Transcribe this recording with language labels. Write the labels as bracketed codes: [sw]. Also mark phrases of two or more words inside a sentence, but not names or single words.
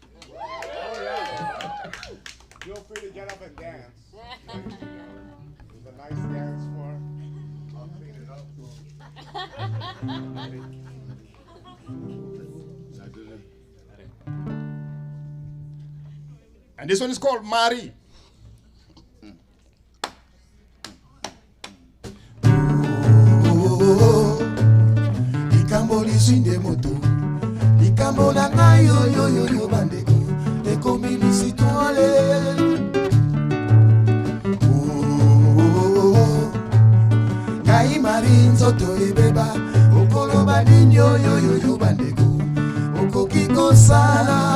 [en] Feel free to get up and dance. There's a nice dance floor. I'll clean it up. And this one is called Mari. [ln] Likambo lisinde moto likambo na ngai yo bandeko ekomi lisitwale ngai mari nzoto ebeba okoloba nini yo bandeko okoki kosala